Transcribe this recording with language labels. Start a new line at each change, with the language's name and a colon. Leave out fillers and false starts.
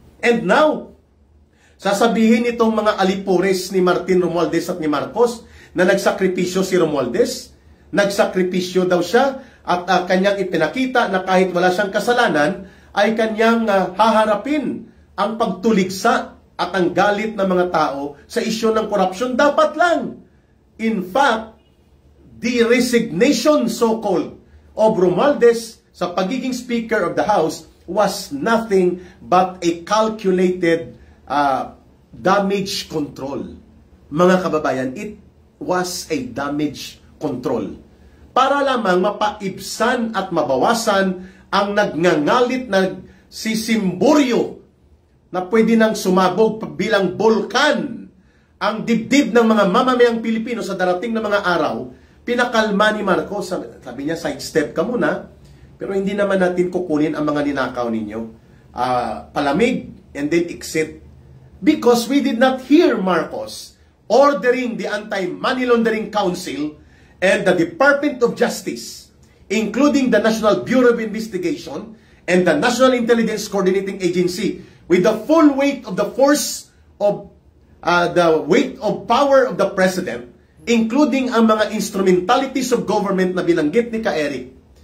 English: And now,
Filipino: sasabihin itong mga alipores ni Martin Romualdez at ni Marcos na nagsakripisyo si Romualdez, nagsakripisyo daw siya at kanyang ipinakita na kahit wala siyang kasalanan, ay kanyang haharapin ang pagtuligsa at ang galit ng mga tao sa isyu ng korupsyon. Dapat lang.
English: In fact, the resignation so-called of Romualdez
Filipino: sa pagiging
English: Speaker of the House was nothing but a calculated damage control.
Filipino: Mga kababayan,
English: it was a damage control.
Filipino: Para lamang mapaibsan at mabawasan ang nagngangalit na si Simburyo na pwede nang sumabog bilang bulkan ang dibdib ng mga mamamayang Pilipino sa darating na mga araw. Pinakalma ni Marcos. Sabi niya, sidestep ka muna, pero hindi naman natin kukunin ang mga ninakaw ninyo. Palamig
English: and then exit. Because we did not hear Marcos ordering the Anti-Money Laundering Council and the Department of Justice, including the National Bureau of Investigation and the National Intelligence Coordinating Agency, with the full weight of the force of the weight of power of the President, including ang mga instrumentalities of government
Filipino: na binanggit ni Ka-Eric.